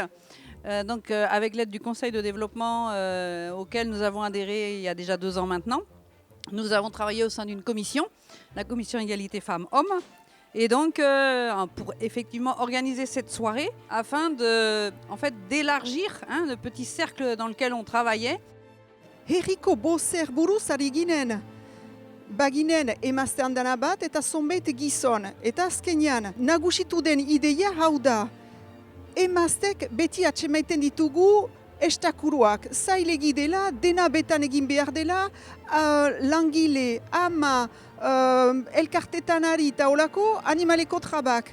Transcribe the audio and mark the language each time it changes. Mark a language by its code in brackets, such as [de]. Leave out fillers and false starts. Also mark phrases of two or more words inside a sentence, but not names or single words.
[fr] Avec l'aide du Conseil de développement auquel nous avons adhéré il y a déjà 2 ans maintenant. Nous avons travaillé au sein d'une commission, la commission Égalité Femmes-Hommes. Et donc, pour effectivement organiser cette soirée, afin d'élargir le petit cercle dans lequel on travaillait. [eu] Herriko bozer buruz ari ginen, baginen emazte handana bat eta zonbait gizon. Eta azkenean, nagusitu den ideia hau da. Emaztek beti atsemaiten ditugu estakuruak. Zailegi dela, dena betan egin behar dela, langile, ama, elkartetan ari eta olako animaleko trabak.